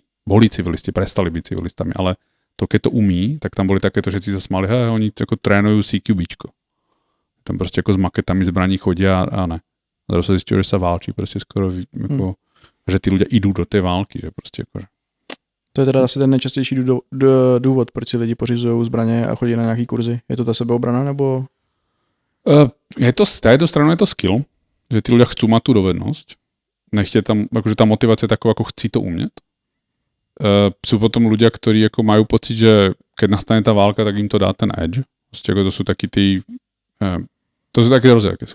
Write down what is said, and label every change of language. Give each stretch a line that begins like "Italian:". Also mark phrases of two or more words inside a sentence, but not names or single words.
Slovak: Boli civilisti, prestali byť civilistami, ale to, keď to umí, tak tam boli takéto, že si sa smali, oni ako trénujú CQBčko. Tam proste ako s maketami zbraní chodia a ne. Zrazu sa zistilo, že sa válčí, proste skoro ako, že tí ľudia idú do tej války, že proste akože.
Czech: To je teda asi ten nejčastější důvod, proč si lidi pořizují zbraně a chodí na nějaký kurzy. Je to ta sebeobrana, nebo?
Slovak: Je to, z tejto strany je to skill, že tí ľudia chcú mať tú dovednosť. Nechte tam, akože tá motivácia je taková, ako chci to umieť. Sú potom ľudia, ktorí ako majú pocit, že keď nastane tá válka, tak im to dá ten edge. Proste ako to sú takí tí, to sú také rozdielky.